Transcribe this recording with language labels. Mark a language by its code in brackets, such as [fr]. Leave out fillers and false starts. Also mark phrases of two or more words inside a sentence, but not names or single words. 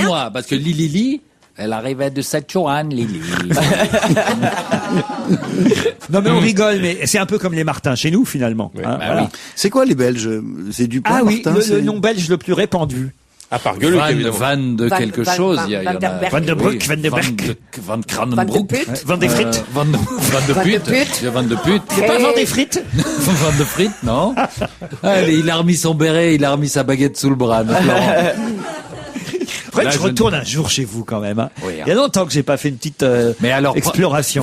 [fr] chinois, parce que Lili, elle arrivait de Sichuan, Lili. Non mais on rigole, mais c'est un peu comme les Martins chez nous finalement. Hein, bah voilà. oui. C'est quoi les Belges C'est Dupont, Ah oui, Martin, le nom belge le plus répandu. À part Gueuluc, évidemment. Van de quelque chose, il y a Van der Berg. Van de Broek, Oui, Van de Berg. Van Kranenbroek. Van de Put. Van des frites. Van de Put. Put. Il y a Van de Put. C'est pas Van des frites? Van de frites, non. Allez, il a remis son béret, il a remis sa baguette sous le bras, notre Laurent. Faudrait Là, que je je ne- retourne un jour chez vous quand même. Hein. Oui, hein. Il y a longtemps que j'ai pas fait une petite Mais alors, exploration.